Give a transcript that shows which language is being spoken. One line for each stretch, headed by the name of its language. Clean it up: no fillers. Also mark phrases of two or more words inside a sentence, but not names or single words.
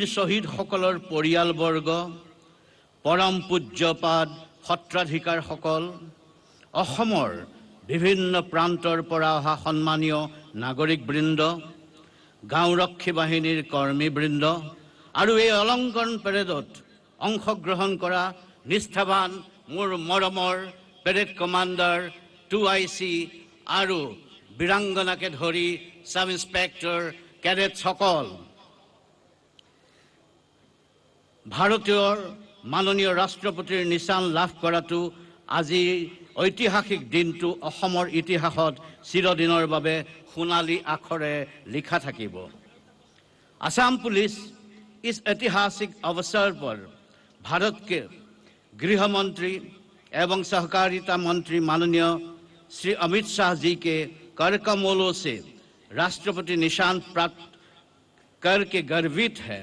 Assamese: শ্বহীদ সকলৰ পৰিয়ালবৰ্গ, পৰম পূজ্যপাদ সত্ৰাধিকাৰ সকল, অসমৰ বিভিন্ন প্ৰান্তৰ পৰা অহা সন্মানীয় নাগৰিকবৃন্দ, গাঁওৰক্ষী বাহিনীৰ কৰ্মীবৃন্দ আৰু এই অলংকৰণ পেৰেডত অংশগ্ৰহণ কৰা নিষ্ঠাবান মোৰ মৰমৰ
English: parade commander 2IC
Assamese: আৰু বীৰাংগনাকে ধৰি
English: sub inspector cadet
Assamese: সকল, ভাৰতীয় মাননীয় ৰাষ্ট্ৰপতিৰ নিশান লাভ কৰাটো আজি ঐতিহাসিক দিনটো অসমৰ ইতিহাসত চিৰদিনৰ বাবে সোণালী আখৰে লিখা থাকিব।
Hindi: आसाम पुलिस इस ऐतिहासिक अवसर पर भारत के गृह मंत्री एवं सहकारिता मंत्री माननीय श्री अमित शाह जी के करकमलों से राष्ट्रपति निशान प्राप्त करके गर्वित है।